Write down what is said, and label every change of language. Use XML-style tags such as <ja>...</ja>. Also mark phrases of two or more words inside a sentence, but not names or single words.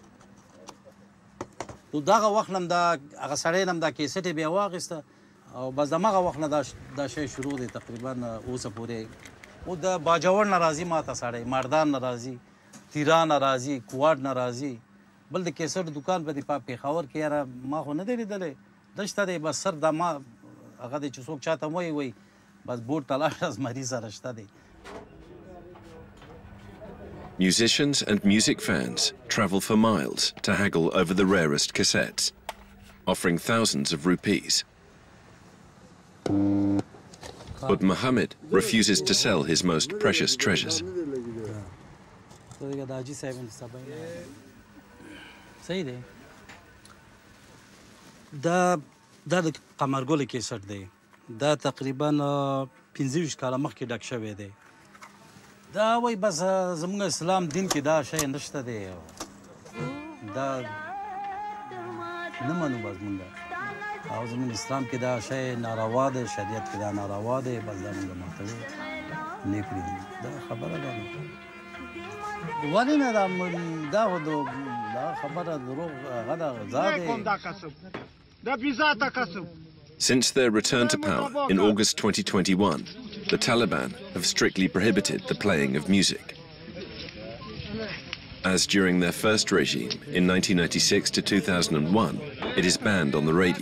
<ps>نو دغه وخت نه هم هغه سړی نه هم دا کیسټ یې بیا واخیسته او بس د همغه وخت نه دا شی شروع دی تقریبا اوسه پورې او د باجوړ نه راځي ما ته سړی مردان نه راځي تیران نه راځي کوواډ نه راځي بل د کیسټ دوکان په دې پېښور کې یاره ما خو نه دی لیدلی دشته دی بس سر دا ما هغه دی چې څوک چاته وایي بس بورډ ته لاړه زمري سره شته دی.</ps> <en>Musicians and music fans travel for miles to haggle over the rarest cassettes, offering thousands of rupees. But Mohammed refuses to sell his most precious treasures.</en> <ps>دا د قمرګل کیسټ دی دا تقریبا 25 کاله مخکې ډک شوی دی دا وایي بس زموږ اسلام دین کې دا شی نشته دی دا نه منو بس موږ او زموږ اسلام کې دا شی ناروا دی شریعت کې دا ناروا دی بس دا موږ ماته نه پرېږدي دا خبره ده ولې نه دا خبره دروغ هغه ده غذا دی</ps> <en>Since their return to power in August 2021, the Taliban have strictly prohibited the playing of music. As during their first regime in 1996 to 2001, it is banned on the radio.</en>